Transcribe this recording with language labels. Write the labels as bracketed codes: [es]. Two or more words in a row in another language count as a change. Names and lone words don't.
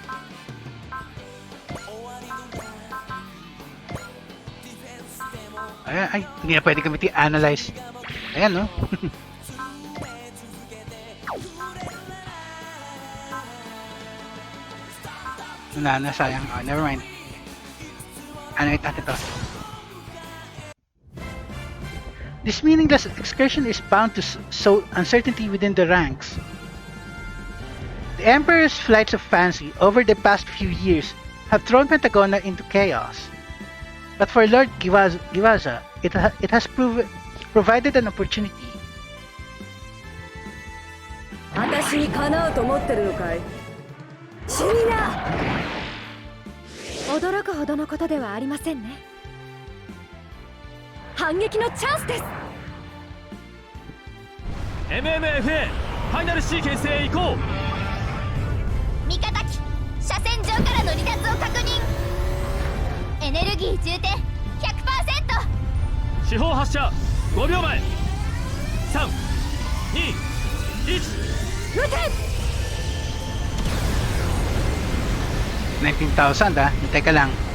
[tl] Ayan, ay, hindi na pwede gamitin analyze. Ayan, no? Wala na, sayang. [en] Oh, never mind. [tl] Ano natin to? [en] This meaningless excursion is bound to sow uncertainty within the ranks. The Emperor's flights of fancy over the past few years have thrown Pentagona into chaos. But for Lord Giwaza, it has provided an opportunity. [ja] 私にかなうと思ってるのかい。死にな。驚くほどのことではありませんね。反撃のチャンスです。 MMFA ファイナルシーケンスへ行こう。味方機車線上からの離脱を確認。エネルギー充填 100%。四方発射5秒前。3、2、1。撃て。 [tl] 19,000 ah. Hintay ka lang.